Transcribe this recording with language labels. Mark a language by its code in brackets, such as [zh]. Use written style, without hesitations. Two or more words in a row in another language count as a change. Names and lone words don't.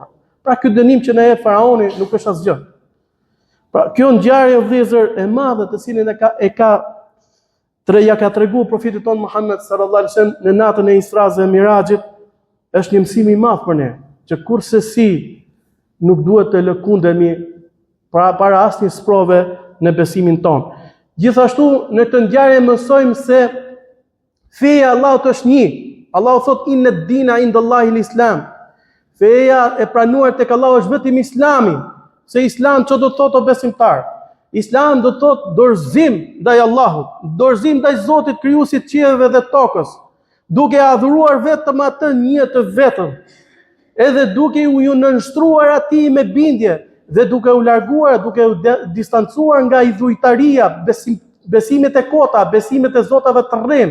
[sq] Pra ky dënim që na jep faraoni nuk është asgjë. Pra kjo ngjarje vëllezër e madhe të cilën ja ka treguar profeti ton Muhammed [ar] صلى الله عليه وسلم [sq] në natën e Isra dhe Mirajit, është një mësim i madh për ne, që kurse si nuk duhet të lëkundemi para asnjë sprove në besimin ton. Gjithashtu në këtë ngjarje mësojmë se feja e Allahut është një. Allahu thot [ar] إن الدين عند الله الإسلام. [sq] Feja e pranuar tek Allahu është vetëm Islami. Se Islam çdo do të thotë o besimtar? Islam do të thotë dorëzim ndaj Allahut, dorëzim ndaj Zotit krijuesit të qiellit dhe tokës, duke adhuruar vetëm atë një të vetëm, edhe duke u nënshtruar atij me bindje dhe duke u larguar, duke u distancuar nga idhujtaria, besimet e kota, besimet e zotave të rrem.